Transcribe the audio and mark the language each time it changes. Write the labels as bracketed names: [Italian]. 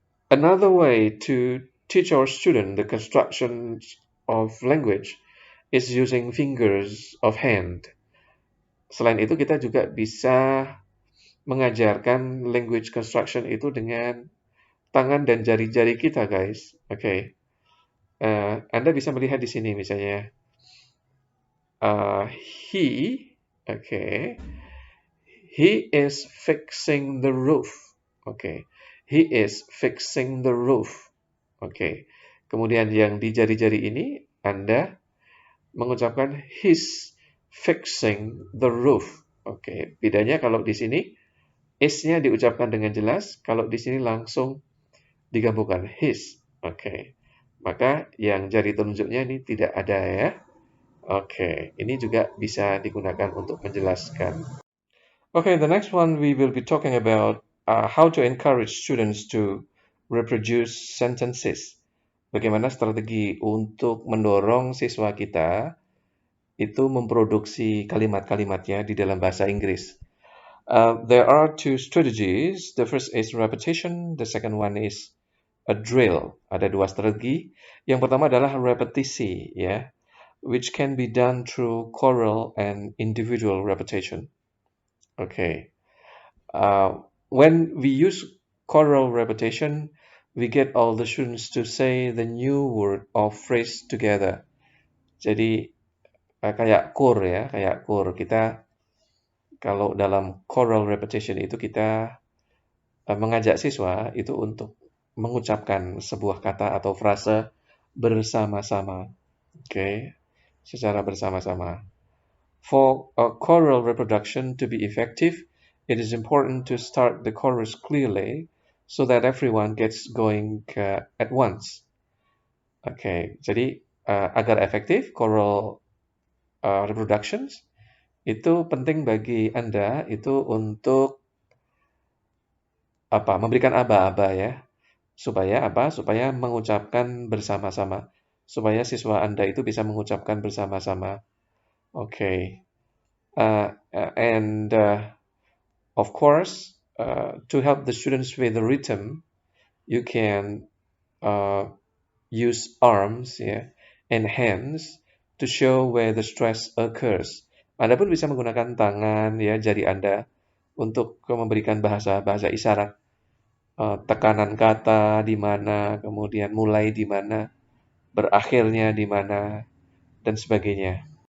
[English] Another way to teach our student the construction of language is using fingers of hand. [Indonesian] Selain itu, kita juga bisa mengajarkan language construction itu dengan tangan dan jari-jari kita, guys. Oke. Anda bisa melihat di sini misalnya [English] he, okay, he is fixing the roof. Okay, he is fixing the roof. [Indonesian] Okay. Kemudian yang di jari-jari ini Anda mengucapkan [English] he's fixing the roof. [Indonesian] Oke, bedanya kalau di sini is-nya diucapkan dengan jelas, kalau di sini langsung digabungkan his. Oke. Maka yang jari telunjuknya ini tidak ada ya. Oke, ini juga bisa digunakan untuk menjelaskan. [English] Okay, the next one we will be talking about how to encourage students to reproduce sentences. [Indonesian] Bagaimana strategi untuk mendorong siswa kita itu memproduksi kalimat-kalimatnya di dalam bahasa Inggris. [English] There are two strategies. The first is repetition. The second one is a drill. [Indonesian] Ada dua strategi. Yang pertama adalah repetisi, ya, [English] which can be done through choral and individual repetition. Okay. When we use choral repetition, we get all the students to say the new word or phrase together. [Indonesian] Jadi kayak core ya, kayak core. Kita kalau dalam choral repetition itu kita mengajak siswa itu untuk mengucapkan sebuah kata atau frase bersama-sama. Okay, secara bersama-sama. [English] For a choral reproduction to be effective, it is important to start the chorus clearly so that everyone gets going at once. [Indonesian] Okay, jadi agar efektif choral reproductions itu penting bagi Anda itu untuk memberikan aba-aba ya. Supaya apa? Supaya mengucapkan bersama-sama. Supaya siswa Anda itu bisa mengucapkan bersama-sama. Okay. [English] And of course, to help the students with the rhythm, you can use arms ya, and hands to show where the stress occurs. [Indonesian] Anda pun bisa menggunakan tangan ya, jari Anda untuk memberikan bahasa isyarat. Tekanan kata di mana, kemudian mulai di mana, berakhirnya di mana, dan sebagainya.